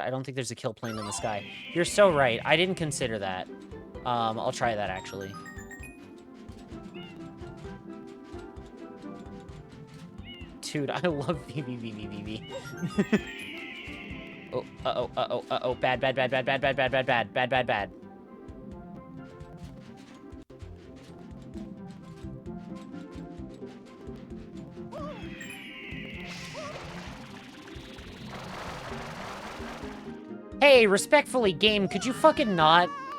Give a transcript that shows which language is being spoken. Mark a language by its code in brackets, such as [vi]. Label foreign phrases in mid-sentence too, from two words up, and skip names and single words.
[en] I don't think there's a kill plane in the sky. You're so right. I didn't consider that. I'll try that, actually. Dude, I love VVVVVV. Oh, uh-oh, uh-oh, uh-oh. Bad, bad, bad, bad, bad, bad, bad, bad, bad, bad, bad, bad. Hey, respectfully, game, could you fucking not?